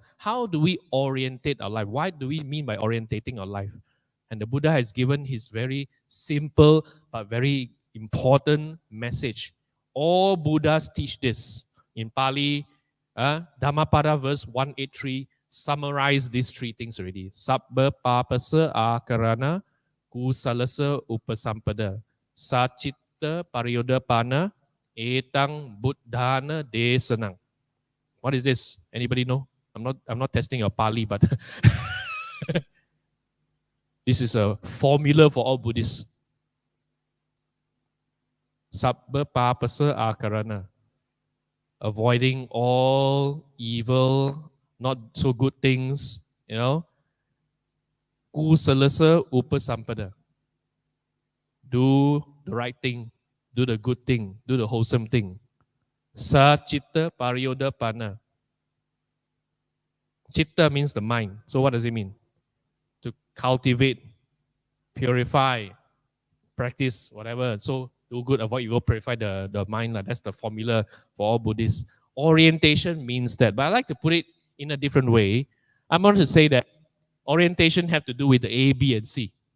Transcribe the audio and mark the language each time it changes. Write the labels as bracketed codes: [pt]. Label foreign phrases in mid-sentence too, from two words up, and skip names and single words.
[en] How do we orientate our life? What do we mean by orientating our life? And the Buddha has given his very simple but very important message. All Buddhas teach this. In Pali, Dhammapada verse 183 summarize these three things already. [pi] Sabba papasa akarana kusalasa upasampada sacitta pariyodapana etang buddhana desanang. [en] What is this? Anybody know? I'm not testing your Pali, but this is a formula for all Buddhists. [pi] Sabba papasa akarana. [en] Avoiding all evil, not so good things, [pi] Kusalasa upasampada. [en] Do the right thing, do the good thing, do the wholesome thing. [pi] Sachitta pariyoda pana. [en] Chitta means the mind. So what does it mean? To cultivate, purify, practice, whatever. So do good, avoid evil, purify the mind. That's the formula for all Buddhists. Orientation means that. But I like to put it in a different way. I'm going to say that orientation have to do with the A, B, and C.